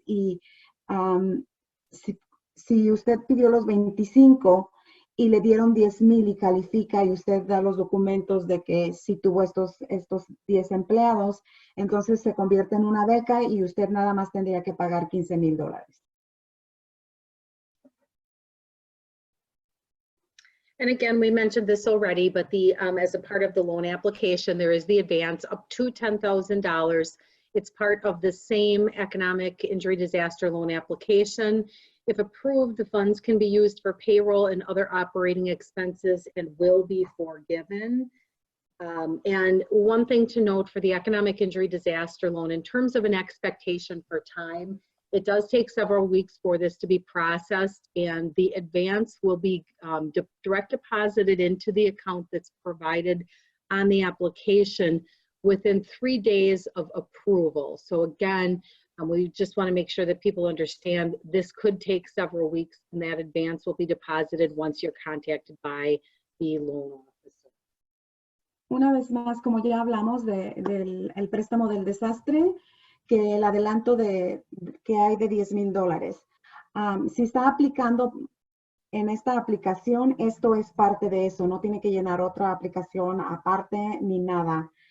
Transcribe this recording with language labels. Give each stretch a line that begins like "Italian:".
Spanish: Y si usted pidió los 25 y le dieron 10,000 y califica y usted da los documentos de que si tuvo estos 10 empleados, entonces se convierte en una beca y usted nada más tendría que pagar $15,000.
English: And again, we mentioned this already, but as a part of the loan application, there is the advance up to $10,000. It's part of the same economic injury disaster loan application. If approved, the funds can be used for payroll and other operating expenses and will be forgiven. And one thing to note for the economic injury disaster loan, in terms of an expectation for time, it does take several weeks for this to be processed, and the advance will be direct deposited into the account that's provided on the application within 3 days of approval. So again, we just want to make sure that people understand this could take several weeks, and that advance will be deposited once you're contacted by the loan officer.
Spanish: Una vez más, como ya hablamos del préstamo del desastre, que el adelanto que hay de $10,000. Si está aplicando en esta aplicación, esto es parte de eso. No tiene que llenar otra aplicación aparte ni nada.